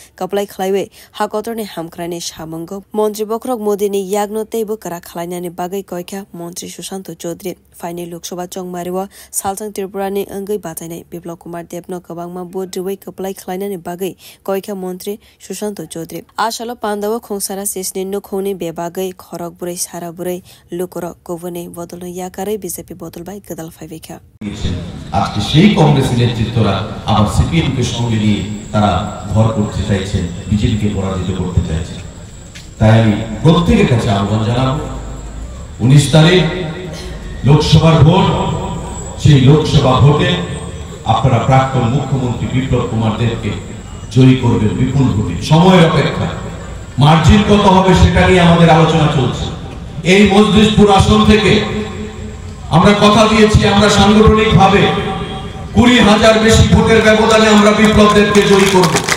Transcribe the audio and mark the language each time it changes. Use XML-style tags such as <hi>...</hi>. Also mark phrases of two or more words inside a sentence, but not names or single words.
<trp>kaplai khlaiwe hakotorni hamkrani samungo mantri bokrok modini yagno teibo kara khlainani bagai koikha mantri Sushanto Chaudhary faini loksawa jong marewo salsang Tripurani angai batainai Biplop Kumar Debno kabangma bodriwai kaplai khlainani bagai koikha mantri Sushanto Chaudhary ashalo pandawa khongsara sesni nokhoni bebagai khorok burai sara burai lokoro kovone bodol yakarai BJP bodol bai gadal faibekha</trp> <bn>আজকে সেই কংগ্রেস নেতৃত্বরা আবার সিপিএম কে সঙ্গে নিয়ে তারা ভর করতে চাইছেন বিজেপি কে পরাজিত করতে চাইছেন তাই আমি প্রত্যেকের কাছে আহ্বান জানাবো 19 তারিখ লোকসভার ভোট সেই লোকসভা ভোটে আপনারা প্রাক্তন মুখ্যমন্ত্রী বিপ্লব কুমার দেবকে জয়ী করবেন বিপুল ভোটে সময়ের অপেক্ষা মার্জিন কত হবে সেটা নিয়ে আমাদের আলোচনা চলছে এই মজলিসপুর আসন থেকে আমরা কথা দিয়েছি আমরা সাংগঠনিকভাবে 20,000 বেশি ভোটের ব্যবধানে আমরা বিপ্লব দেবকে জয়ী করব</bn>